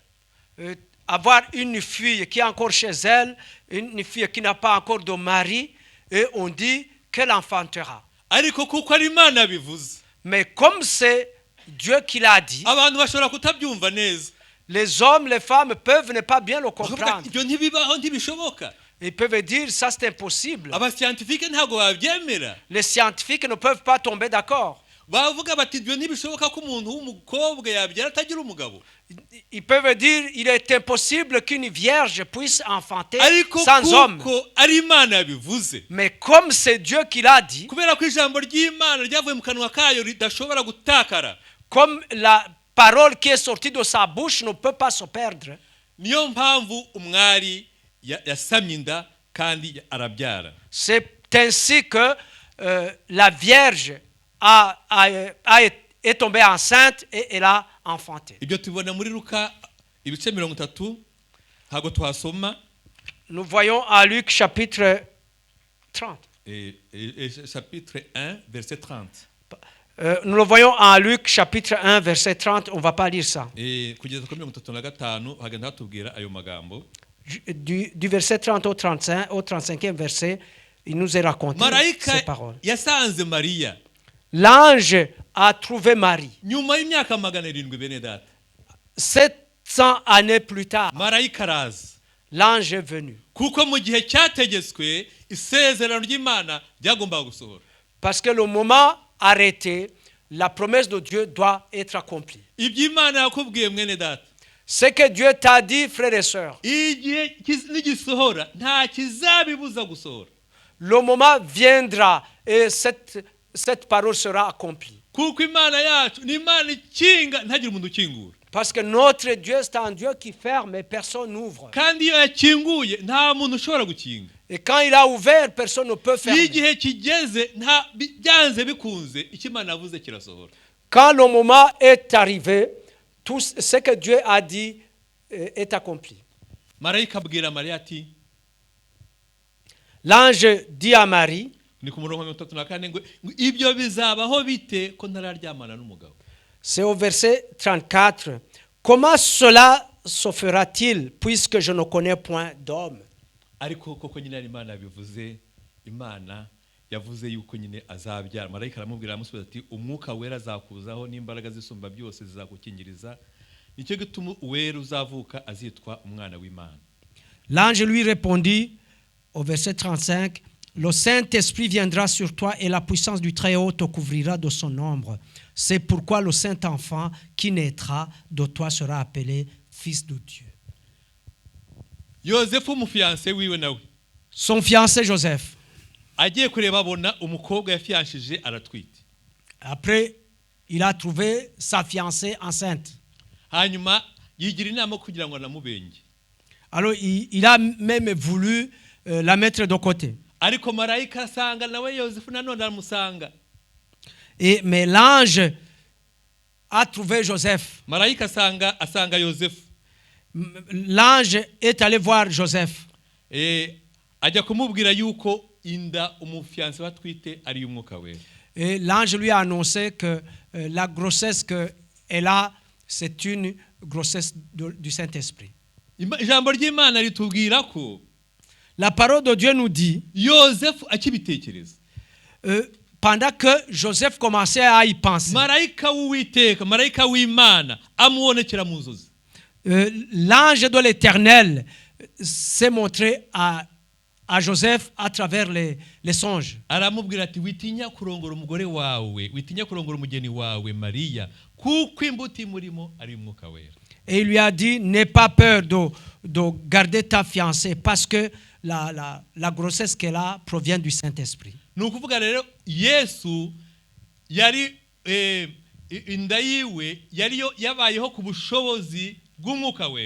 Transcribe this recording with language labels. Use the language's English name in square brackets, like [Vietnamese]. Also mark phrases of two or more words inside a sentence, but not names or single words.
[French] Avoir une fille qui est encore chez elle, une fille qui n'a pas encore de mari, et on dit qu'elle enfantera. [Kinyarwanda] Ariko kuko ari Imana bivuze, [French] Mais comme c'est Dieu qui l'a dit, [Kinyarwanda] abantu bashobora kutabyumva neza. [French] les hommes, les femmes peuvent ne pas bien le [Kinyarwanda] Bakavuga [French] comprendre. [Kinyarwanda] ibyo ntibibaho, ntibishoboka. [French] Ils peuvent dire ça c'est impossible. [Kinyarwanda] Abascientifique ntabwo babyemera. [French] Les scientifiques ne peuvent pas tomber d'accord. [Kinyarwanda] Bavuga bati ibyo ntibishoboka ko umuntu w'umukobwa yabyara atagira umugabo. [French] Ils peuvent dire il est impossible qu'une vierge puisse enfanter [Kinyarwanda] Ariko [French] sans homme. [Kinyarwanda] kuko ari Imana yabivuze, [French] Mais comme c'est Dieu qui l'a dit, [Kinyarwanda] kubera ko ijambo ry'Imana ryavuye mu kanwa kayo ridashobora gutakara, [French] comme la parole qui est sortie de sa bouche ne peut pas se perdre, [Kinyarwanda] niyo mpamvu umwari yasamye inda kandi arabyara. [French] c'est ainsi que la vierge est tombée enceinte et elle a enfanté. [Kinyarwanda] Ibyo tubona muri Luka ibice 30, ntabwo tuhasoma. [French] Nous voyons à Luc chapitre 30. Chapitre 1 verset 30. Nous le voyons à Luc chapitre 1 verset 30, on ne va pas lire ça. [Kinyarwanda] Kugeza kuri 35 hagenda hatubwira ayo magambo. [French] Du verset 30 au 35e verset, il nous est raconté ces paroles. [Kinyarwanda] Yasanze Mariya. [French] L'ange a trouvé Marie. [Kinyarwanda] Nyuma y'imyaka 700 bene data. [French] 700 années plus tard, [Kinyarwanda] Marayika araza. [French] l'ange est venu. [Kinyarwanda] Kuko mu gihe cyategetswe isezerano ry'Imana ryagombaga gusohora. [French] Parce que le moment arrêté, la promesse de Dieu doit être accomplie. [Kinyarwanda] ibyo Imana yakubwiye mwene data [French] Ce que Dieu t'a dit, frères et sœurs, [Kinyarwanda] igihe nigisohora nta kizabibuza gusohora, [French] le moment viendra et cette parole sera accomplie. [Kinyarwanda] kuko Imana yacu ni Imana ikinga ntagire umuntu ukingura, [French] Parce que notre Dieu, c'est un Dieu qui ferme et personne n'ouvre. [Kinyarwanda] kandi iyo yakinguye nta muntu ushobora gukinga. [French] Et quand il a ouvert, personne ne peut [Kinyarwanda] iyo [French] fermer. [Kinyarwanda] igihe kigeze byanze bikunze icyo Imana yavuze kirasohora. [French] Quand le moment est arrivé, tout ce que Dieu a dit est accompli. [Kinyarwanda] Marayika abwira Mariya ati, [French] L'ange dit à Marie, [Kinyarwanda] ni ku murongo wa 34 ngo ibyo bizabaho bite ko ntararyamana n'umugabo. [French] c'est au verset 34, comment cela se fera-t-il puisque je ne connais point d'homme? [Kinyarwanda] Ariko koko nyine Imana yabivuze, Imana yavuze yuko nyine azabyara. Marayika aramubwira amusubiza ati, umwuka wera azakuzaho n'imbaraga zisumba byose zizagukingiriza, nicyo gituma uwera uzavuka azitwa umwana w'Imana. [French] L'ange lui répondit au verset 35, le Saint-Esprit viendra sur toi et la puissance du Très-Haut te couvrira de son ombre. C'est pourquoi le Saint-Enfant qui naîtra de toi sera appelé Fils de Dieu. [Kinyarwanda] Yosefu umufiyanse wiwe nawe [French] Son fiancé Joseph, [Kinyarwanda] agiye kureba abona umukobwa yafiyanshije aratwite. [French] après, il a trouvé sa fiancée enceinte. [Kinyarwanda] Hanyuma yigira inama kugira ngo anamubenge. [French] Alors, il a même voulu la mettre de côté. [Kinyarwanda] Ariko marayika asanga nawe Yosefu nanone aramusanga. [French] Mais l'ange a trouvé Joseph. [Kinyarwanda] Marayika asanga Yosefu. [French] L'ange est allé voir Joseph. [Kinyarwanda] Ajya kumubwira yuko inda umufiyanse batwite ari umwuka wera. [French] Et l'ange lui a annoncé que la grossesse qu'elle a, c'est une grossesse du Saint-Esprit. [Kinyarwanda] Ijambo ry'Imana ritubwira ko [French] La parole de Dieu nous dit, [Kinyarwanda] Yosefu akibitekereza, [French] pendant que Joseph commençait à y penser, [Kinyarwanda] marayika w'Uwiteka, marayika w'Imana amubonekera mu nzozi. [French] l'ange de l'Éternel s'est montré à Joseph à travers les songes. [Kinyarwanda] Aramubwira ati, witinya kurongora umugore wawe, witinya kurongora umugeni wawe Mariya, kuko imbuto imurimo ari umwuka wera. [French] Et il lui a dit, n'aie pas peur de garder ta fiancée parce que la grossesse qu'elle a provient du Saint-Esprit. [Kinyarwanda] Ni ukuvuga rero Yesu yari inda yiwe yariyo yabayeho ku bushobozi bw'umwuka wera.